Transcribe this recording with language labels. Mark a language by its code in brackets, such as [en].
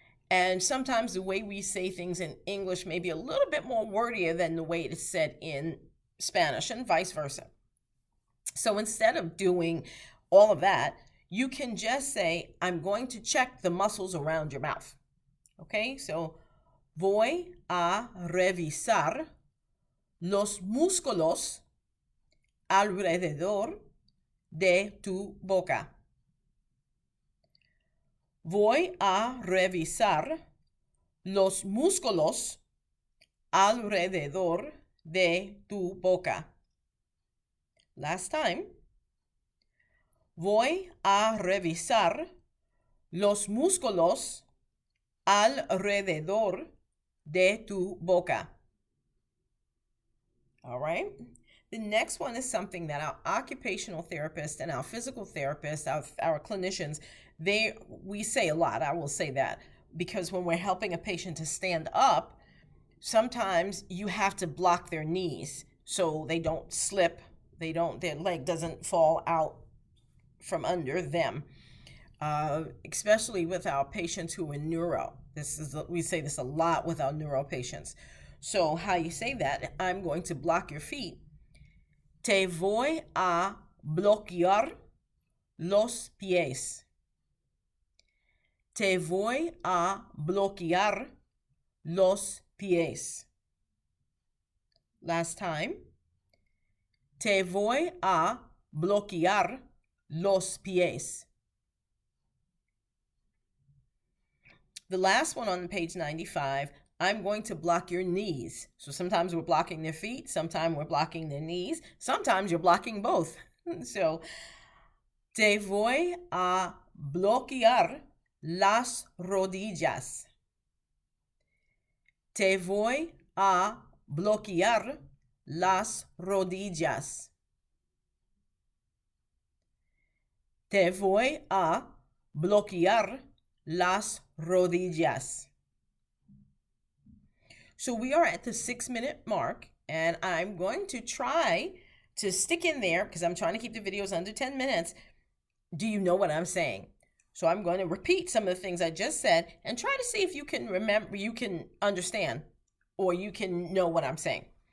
[en] And sometimes the way we say things in English may be a little bit more wordier than the way it is said in Spanish and vice versa. So instead of doing all of that, you can just say, I'm going to check the muscles around your mouth. Okay, so [es] voy a revisar los músculos alrededor de tu boca. Voy a revisar los músculos alrededor de tu boca. [en] Last time. [es] Voy a revisar los músculos alrededor de tu boca. [en] All right. The next one is something that our occupational therapist and our physical therapist, our clinicians, we say a lot. I will say that because when we're helping a patient to stand up, sometimes you have to block their knees so they don't slip, their leg doesn't fall out from under them. Especially with our patients who are neuro. We say this a lot with our neuro patients. So how you say that, I'm going to block your feet. [es] Te voy a bloquear los pies. Te voy a bloquear los pies. [en] Last time. [es] Te voy a bloquear los pies. [en] The last one on page 95, I'm going to block your knees. So sometimes we're blocking their feet, sometimes we're blocking their knees, sometimes you're blocking both. [es] So, te voy a bloquear las rodillas. Te voy a bloquear las rodillas. Te voy a bloquear las rodillas. [en] So we are at the 6-minute mark, and I'm going to try to stick in there because I'm trying to keep the videos under 10 minutes. Do you know what I'm saying? So I'm going to repeat some of the things I just said and try to see if you can remember, you can understand, or you can know what I'm saying.